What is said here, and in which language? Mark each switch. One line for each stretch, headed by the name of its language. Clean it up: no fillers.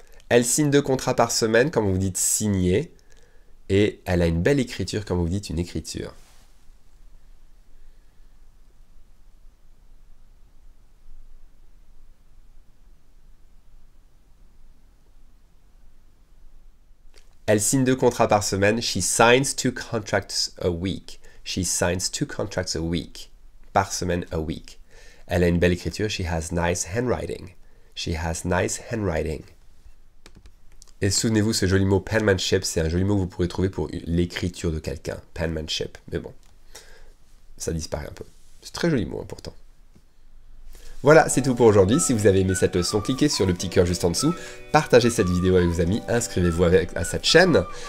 French: Elle signe 2 contrats par semaine, comme vous dites signer. Et elle a une belle écriture, comme vous dites une écriture. Elle signe 2 contrats par semaine.
English: She signs 2 contracts a week. She signs 2 contracts a week.
French: Par semaine,
English: a week.
French: Elle a une belle écriture.
English: She has nice handwriting. She has nice handwriting.
French: Et souvenez-vous, ce joli mot penmanship, c'est un joli mot que vous pourrez trouver pour l'écriture de quelqu'un. Penmanship. Mais bon, ça disparaît un peu. C'est très joli mot, pourtant. Voilà, c'est tout pour aujourd'hui. Si vous avez aimé cette leçon, cliquez sur le petit cœur juste en dessous, partagez cette vidéo avec vos amis, inscrivez-vous à cette chaîne.